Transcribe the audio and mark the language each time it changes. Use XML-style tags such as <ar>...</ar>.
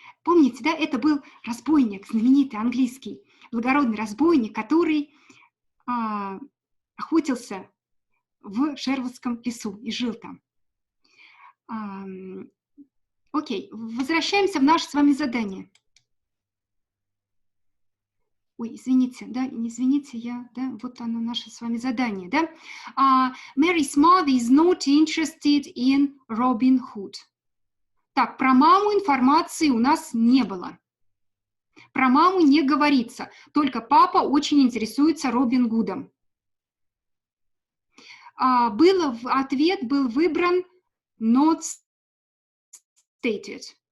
<ru>Помните, да, это был разбойник, знаменитый английский, благородный разбойник, который охотился в Шервудском лесу и жил там. Окей, возвращаемся в наше с вами задание. Ой, извините, да, не извините, да, вот оно наше с вами задание, да.</ru> <en>Mary's mother is not interested in Robin Hood.</en> <ru>Так, про маму информации у нас не было. Про маму не говорится, только папа очень интересуется Робин Гудом. Ответ был выбран</ru> <en>not stated.</en>